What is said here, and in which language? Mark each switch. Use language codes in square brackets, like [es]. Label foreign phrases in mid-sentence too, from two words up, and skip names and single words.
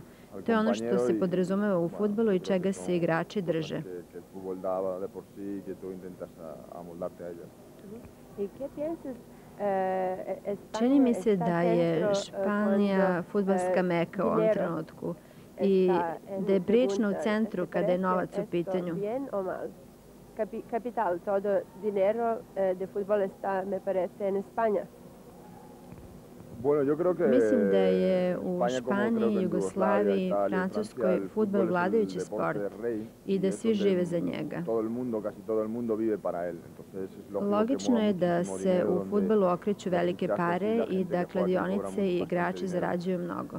[sr] To je ono što se podrazumeva u fudbalu i čega se igrači drže. Čini mi se da je Španija fudbalska meka u ovom trenutku i da je prilično u centru kada je novac u pitanju. [es] Capital, todo dinero de fútbol está, me parece, en España. [sr] Mislim da je u Španiji, Jugoslaviji, Francuskoj fudbal vladajući sport i da svi žive za njega. Logično je da se u fudbalu okreću velike pare i da kladionice i igrači zarađuju mnogo.